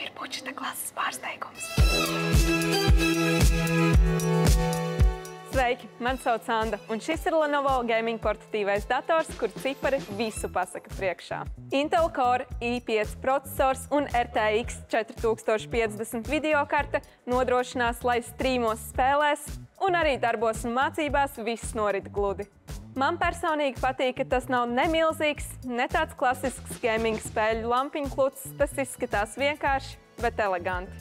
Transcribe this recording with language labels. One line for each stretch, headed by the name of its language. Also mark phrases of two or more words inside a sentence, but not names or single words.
Latvian: būtu šita klases pārsteigums. Sveiki, mani sauc Anda, un šis ir Lenovo gaming portatīvais dators, kur cipari visu pasaka priekšā. Intel Core i5 processors un RTX 4050 videokarte nodrošinās, lai strīmos spēlēs un arī darbos un mācībās viss norit gludi. Man personīgi patīk, ka tas nav ne milzīgs, ne tāds klasisks gaming spēļu lampiņu kluts, tas izskatās vienkārši, bet eleganti.